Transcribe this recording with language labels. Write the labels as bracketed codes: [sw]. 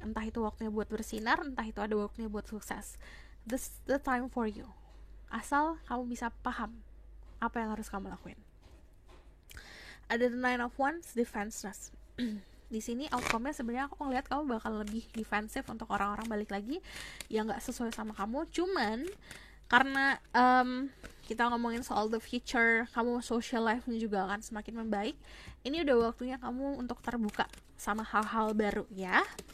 [id] Entah itu waktunya buat bersinar, entah itu ada waktunya buat sukses. [en] This the time for you. [id] Asal kamu bisa paham apa yang harus kamu lakuin. Ada the Nine of Wands, defenseless. Di sini outcome-nya sebenarnya aku ngeliat kamu bakal lebih defensif untuk orang-orang balik lagi yang gak sesuai sama kamu. Cuman karena kita ngomongin soal the future, kamu social life-nya juga akan semakin membaik. Ini udah waktunya kamu untuk terbuka sama hal-hal baru ya.